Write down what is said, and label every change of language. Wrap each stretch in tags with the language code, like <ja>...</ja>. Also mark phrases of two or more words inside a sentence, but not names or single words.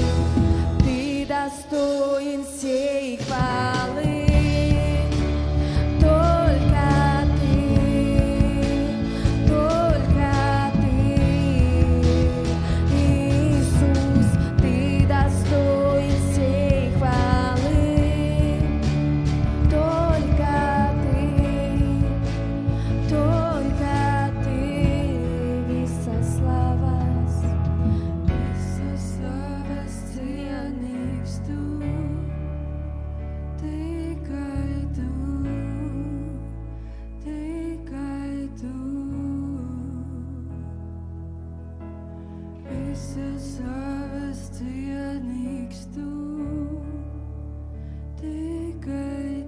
<ru>Ты достоин всей хвалы, только ты, только ты. Иисус, ты достоин всей хвалы, только ты, только ты.</ru> <lv>Visas slavas cienīgs tu, tikai tu, tikai tu. Visas slavas cienīgs tu, tikai</lv>